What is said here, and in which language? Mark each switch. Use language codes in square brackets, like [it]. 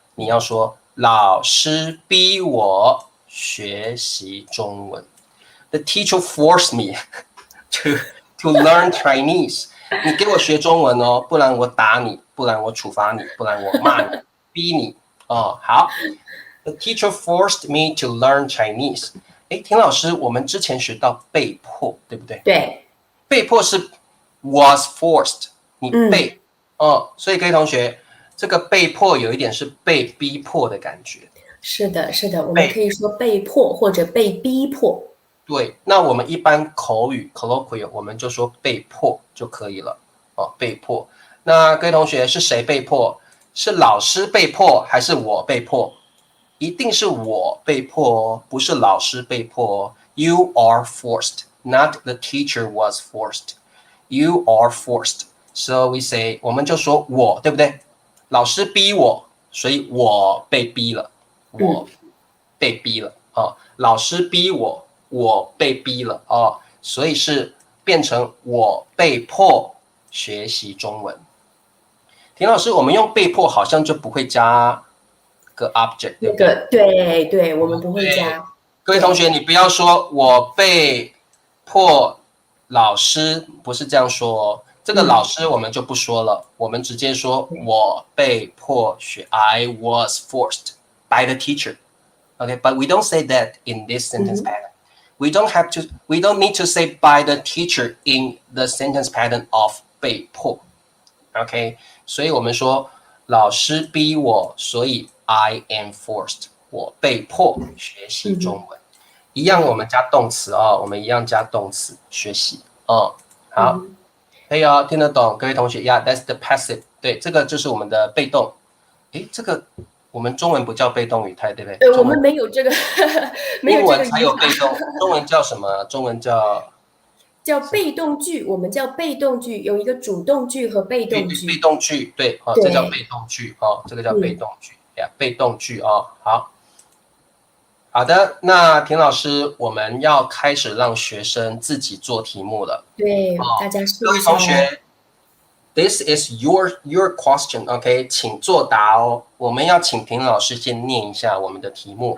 [zh] 你要说老师逼我学习中文。 [en] The teacher forced me to learn Chinese。 [zh] 你给我学中文哦，不然我打你，不然我处罚你，不然我骂你，逼你。哦，好。 [en] The teacher forced me to learn Chinese。 [zh] 田老师，我们之前学到被迫，对不对？对。被迫是 [en] was forced， [zh] 你被。所以各位同学，这个被迫有一点是被逼迫的感觉。是的，是的，我们可以说被迫或者被逼迫。对，那我们一般口语 colloquial 我们就说被迫就可以了。被迫。那各位同学，是谁被迫？是老师被迫还是我被迫？一定是我被迫哦，不是老师被迫哦。 [en] You are forced, not the teacher was forced. You are forced. So we say， [zh] 我们就说我，对不对？老师逼我，所以我被逼了。我被逼了。老师逼我，我被逼了。所以是变成我被迫学习中文。田老师，我们用被迫好像就不会加个 object， 对不对？对，我们不会加。各位同学，你不要说我被迫老师，不是这样说哦。这个老师我们就不说了，我们直接说我被迫学。 [en] I was forced by the teacher. Okay, but we don't say that in this sentence pattern. We don't need to say by the teacher in the sentence pattern of 被迫。 [zh] OK， 所以我们说老师逼我，所以 [en] I am forced， [zh] 我被迫学习中文。一样我们加动词我们一样加动词学习。好，可以听得懂各位同学 [en] Yeah, that's the passive。 [zh] 对，这个就是我们的被动。这个我们中文不叫被动语态，对不对？我们没有这个没有这个，英文才有被动。中文叫什么？中文叫被动句，我们叫被动句，有一个主动句和被动句。被动句，对，这叫被动句。这个叫被动句。被动句。好的，那田老师，我们要开始让学生自己做题目了。对，大家试一下。各位同学 [en] ，This is your question， OK， [zh] 请作答哦。我们要请田老师先念一下我们的题目。